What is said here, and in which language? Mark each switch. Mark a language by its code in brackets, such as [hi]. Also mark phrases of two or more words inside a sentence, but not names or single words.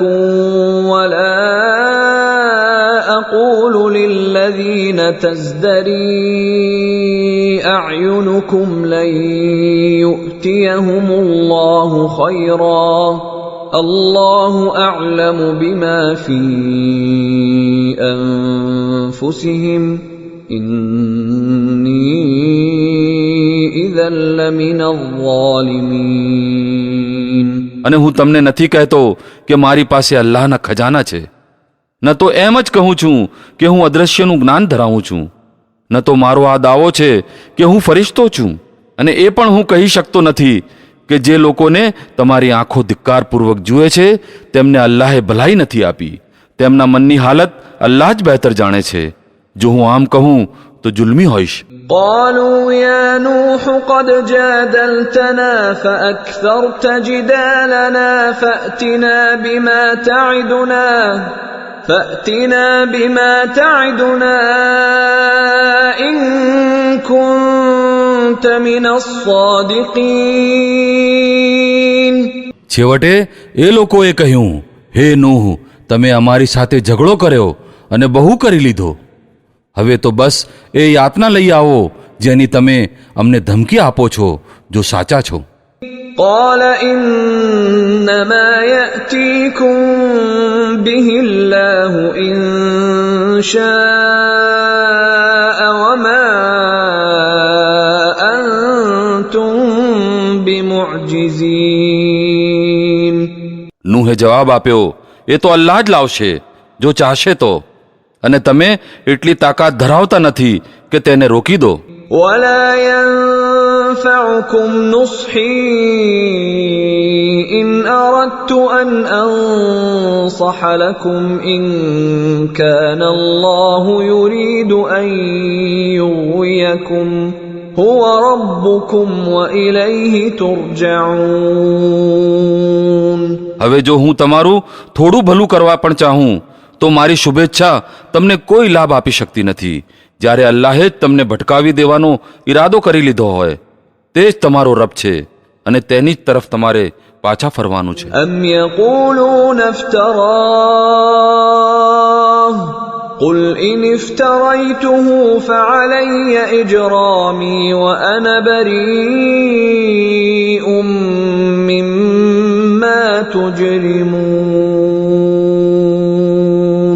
[ar] وَلَا أَقُولُ لِلَّذِينَ تَزْدَرِي أَعْيُنُكُمْ لَن يُؤْتِيَهُمُ اللَّهُ خَيْرًا اللَّهُ أَعْلَمُ بِمَا فِي أَنفُسِهِمْ إِنِّي إِذًا لَّمِنَ الظَّالِمِينَ [gu] અને હું તમને નથી કહેતો કે મારી પાસે અલ્લાહના ખજાના છે, ન તો એમ જ કહું છું કે હું અદ્રશ્યનું જ્ઞાન ધરાવું છું, ન તો મારો આ દાવો છે કે હું ફરિશ્તો છું. અને એ પણ હું કહી શકતો નથી કે જે લોકોને તમારી આંખો ધિક્કારપૂર્વક જુએ છે તેમને અલ્લાહે ભલાઈ નથી આપી. તેમના મનની હાલત અલ્લાહ જ બહેતર જાણે છે. જો હું આમ કહું તો જુલ્મી હોઈશ. [ar] قالوا يا نوح قد جادلتنا فأكثرت جدالنا فأتنا بما تعدنا إن كنت من الصادقين. [gu] છેવટે એ લોકોએ કહ્યું, હે નૂહ, તમે અમારી સાથે ઝઘડો કર્યો અને બહુ કરી લીધો. હવે તો બસ એ યાતના લઈ આવો જેની તમે અમને ધમકી આપો છો, જો સાચા છો. [ar] قال إنما يأتيكم به الله إن شاء وما أنتم بمعجزين. [gu] નૂહે જવાબ આપ્યો, એ તો અલ્લાહ જ લાવશે જો ચાહશે તો, અને તમે એટલી તાકાત ધરાવતા નથી કે તેને રોકી દો. [ar] ولا ينفعكم نصحي إن أردت أن أنصح لكم إن كان الله يريد أن يغويكم هو ربكم وإليه ترجعون. [gu] હવે જો હું તમારું થોડું ભલું કરવા પણ ચાહું તો મારી શુભેચ્છા તમને કોઈ લાભ આપી શકતી નથી. જ્યારે અલ્લાહે જ તમને ભટકાવી દેવાનો ઈરાદો કરી લીધો હોય, તે જ તમારો રબ છે અને તેની જ તરફ તમારે પાછા ફરવાનું છે. [ar] أم يقولون افتراه قل إن افتريته فعلي إجرامي وأنا بريء مما تجرمون.